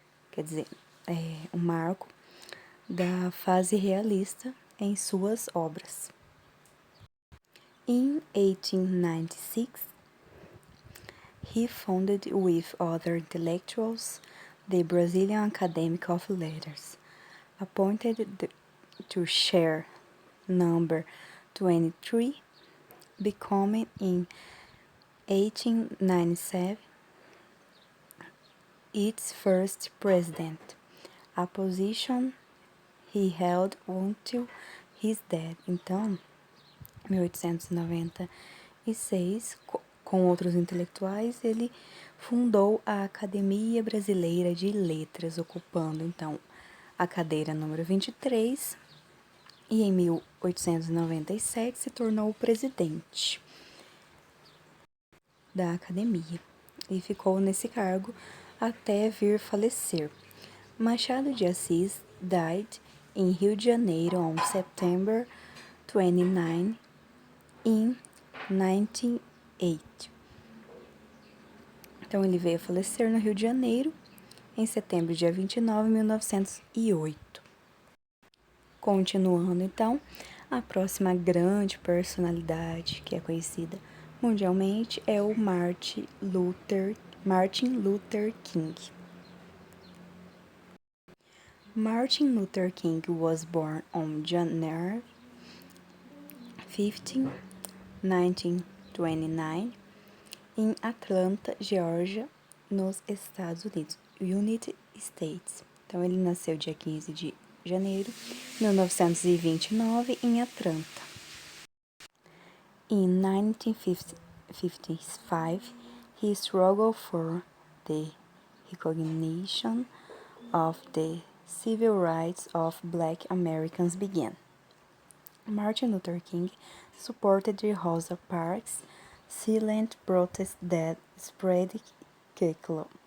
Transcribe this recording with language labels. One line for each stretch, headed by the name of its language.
Portuguese: Quer dizer, um marco da fase realista em suas obras.
English: In 1896, he founded with other intellectuals the Brazilian Academy of Letters, appointed to chair number 23, becoming in 1897 its first president, a position he held until his death.
Portuguese: Então, 1896, com outros intelectuais, ele fundou a Academia Brasileira de Letras, ocupando, então, a cadeira número 23, e em 1897 se tornou presidente da academia e ficou nesse cargo até vir falecer.
English: Machado de Assis died in Rio de Janeiro on September 29 in 1908.
Portuguese: Então ele veio a falecer no Rio de Janeiro em setembro, dia 29 de 1908. Continuando, então, a próxima grande personalidade que é conhecida mundialmente é o Martin Luther King.
English: Martin Luther King was born on January 15, 1929,
Portuguese: em Atlanta, Geórgia, nos Estados Unidos,
English: United States.
Portuguese: Então, ele nasceu dia 15 de janeiro de 1929 em Atlanta.
English: In 1955, he struggled for the recognition of the civil rights of Black Americans began. Martin Luther King supported the Rosa Parks silent protest that spread quickly.